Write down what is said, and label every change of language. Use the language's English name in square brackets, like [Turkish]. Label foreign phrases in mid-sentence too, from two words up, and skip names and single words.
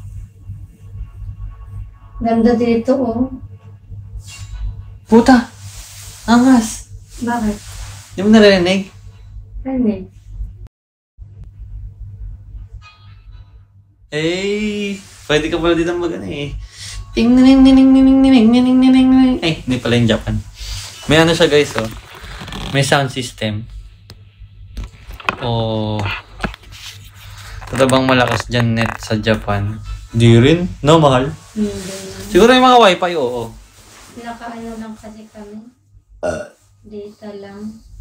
[Filipino] Ganda dito, oh. Puta! Angas! Bakit? Di mo narinig? Ano eh? Pwede ka pala dito eh. Ting ning ning ning ning ning ning ning ning ning. Hindi pala yung Japan. May ano siya guys, oh. May sound system. Oh. Ito bang malakas dyan net sa Japan? Di rin? No, mahal? Hindi. Siguro yung mga wifi, oo. Nakaano lang kasi kami. Data lang.